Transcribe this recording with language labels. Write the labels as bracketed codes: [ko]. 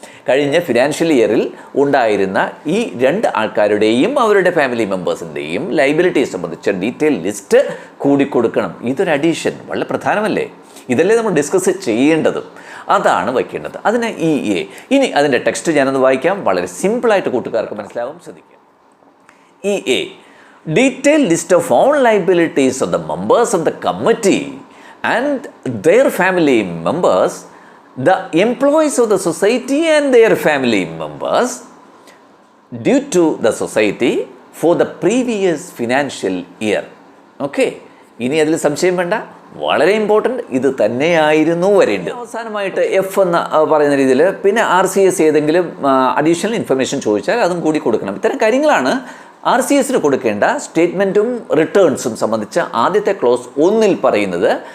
[ml] കഴിഞ്ഞ ഫിനാൻഷ്യൽ ഇയറിൽ ഉണ്ടായിരുന്ന ഈ 2 ആൾക്കാരുടെയും അവരുടെ ഫാമിലി മെമ്പേഴ്സിൻ്റെയും ലയബിലിറ്റി സംബന്ധിച്ച ഡീറ്റെയിൽ ലിസ്റ്റ് കൂടി കൊടുക്കണം. ഇതൊരു അഡീഷൻ, വളരെ പ്രധാനമല്ലേ? ഇതല്ലേ നമ്മൾ ഡിസ്കസ് ചെയ്യേണ്ടതും. അതാണ് വയ്ക്കേണ്ടത്. അതിന് EA. ഇനി അതിൻ്റെ ടെക്സ്റ്റ് ഞാനൊന്ന് വായിക്കാം. വളരെ സിമ്പിളായിട്ട് കൂട്ടുകാർക്ക് മനസ്സിലാവും, ശ്രദ്ധിക്കുക. [en] EA detail list of all liabilities of the members of the committee and their family members, the employees of the society and their family members due to the society for the previous financial year. [ml] Okay, ഇനി അതിൽ സംശയം വേണ്ട, വളരെ important. ഇത് തന്നെയായിരുന്നു വരേണ്ടത്. അവസാനമായിട്ട് F എന്ന് പറയുന്ന രീതിയിൽ പിന്നെ RCS ഏതെങ്കിലും അഡീഷണൽ ഇൻഫർമേഷൻ ചോദിച്ചാൽ അതും കൂടി കൊടുക്കണം. ഇത്തരം കാര്യങ്ങളാണ് RCSന് കൊടുക്കേണ്ട സ്റ്റേറ്റ്മെൻറ്റും റിട്ടേൺസും സംബന്ധിച്ച ആദ്യത്തെ ക്ലോസ് 1 പറയുന്നത്.